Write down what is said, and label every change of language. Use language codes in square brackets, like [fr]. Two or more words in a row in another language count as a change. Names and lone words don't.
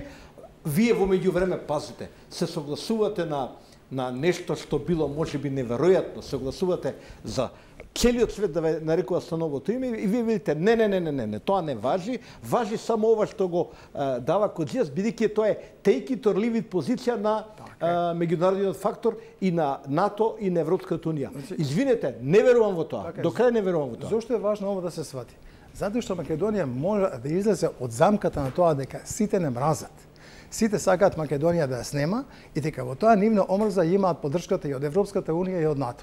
[mk] Вие во меѓувреме, пазите, се согласувате на нешто што било можеби неверојатно, согласувате за целиот свет да ве нарекува со новото име и вие видите, не, тоа не важи, важи само ова што го дава Коцијас, бидејќи тоа е [en] take it or leave it [mk] позиција на меѓународниот фактор и на НАТО и на Европската унија. Извинете, не верувам во тоа. До крај не верувам во тоа. Зошто е важно ова да се свати? Затоа што Македонија може да излезе од замката на тоа дека сите не мразат. Сите сакаат Македонија да ја снема и дека во тоа нивна омрза имаат поддршката и од Европската унија и од НАТО.